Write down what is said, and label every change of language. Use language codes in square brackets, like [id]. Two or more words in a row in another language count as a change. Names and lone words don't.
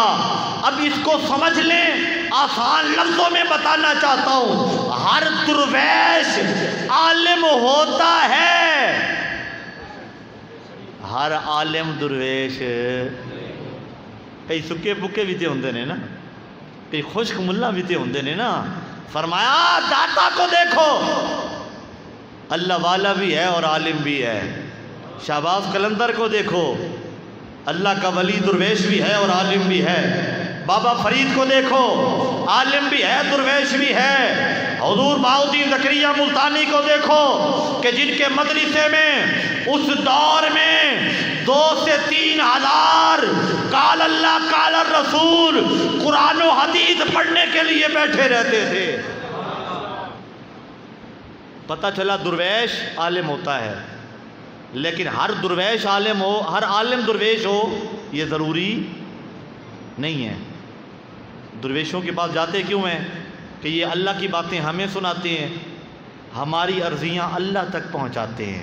[ur] اب اس کو سمجھ لیں, آسان لفظوں میں بتانا چاہتا ہوں. ہر درویش عالم ہوتا ہے, ہر عالم درویش. [pa] کئی سکے پکے بھی تے ہوندے نے نا, کئی خشک ملا بھی تے ہوندے نے نا. [ur] فرمایا داتا کو دیکھو, اللہ والا بھی ہے اور عالم بھی ہے. شہباز قلندر کو دیکھو, اللہ کا ولی درویش بھی ہے اور عالم بھی ہے. بابا فرید کو دیکھو, عالم بھی ہے درویش بھی ہے. حضور بہاؤالدین زکریہ ملتانی کو دیکھو کہ جن کے مدرسے میں اس دور میں 2 سے 3 ہزار [ar] قال اللہ قال الرسول [ur] قرآن و حدیث پڑھنے کے لیے بیٹھے رہتے تھے. پتہ چلا درویش عالم ہوتا ہے, لیکن ہر درویش عالم ہو, ہر عالم درویش ہو یہ ضروری نہیں ہے. درویشوں کے پاس جاتے کیوں ہیں کہ یہ اللہ کی باتیں ہمیں سناتے ہیں, ہماری عرضیاں اللہ تک پہنچاتے ہیں.